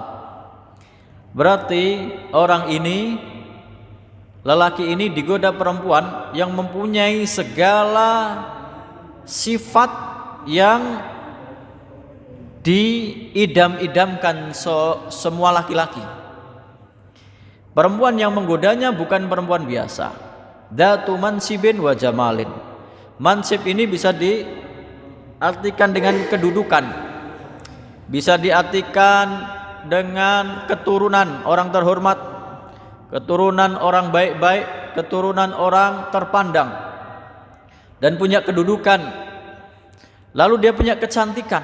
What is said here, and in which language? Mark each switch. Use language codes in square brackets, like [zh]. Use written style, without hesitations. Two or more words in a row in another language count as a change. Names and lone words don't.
[id] Berarti orang ini, lelaki ini digoda perempuan yang mempunyai segala sifat yang diidam-idamkan semua laki-laki. Perempuan yang menggodanya bukan perempuan biasa. [ar] ذات منصب وجمال. [id] Mansib ini bisa diartikan dengan kedudukan, bisa diartikan dengan keturunan orang terhormat, keturunan orang baik-baik, keturunan orang terpandang. dan punya kedudukan, lalu dia punya kecantikan.